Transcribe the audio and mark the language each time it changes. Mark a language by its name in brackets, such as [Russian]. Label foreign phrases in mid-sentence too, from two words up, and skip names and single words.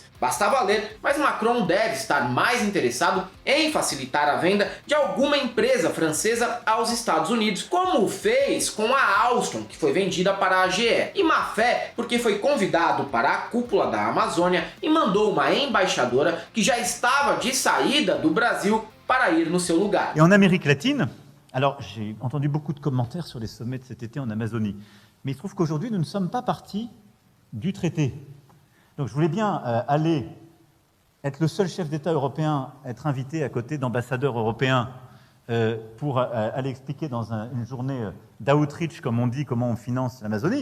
[Portuguese] Bastava ler, mas Macron deve estar mais interessado em facilitar a venda de alguma empresa francesa aos Estados Unidos, como fez com a Alstom, que foi vendida para a GE. E má fé porque foi convidado para a cúpula da Amazônia e mandou uma embaixadora que já estava de saída do Brasil para ir no seu lugar. [French] Et en Amérique latine, alors j'ai entendu beaucoup de commentaires sur les sommets de cet été en Amazonie, mais il se trouve qu'aujourd'hui nous ne sommes pas partis du traité. Donc je voulais bien aller être le seul chef d'État européen à être invité à côté d'ambassadeurs européens pour aller expliquer dans une journée d'outreach, comme on dit, comment on finance l'Amazonie.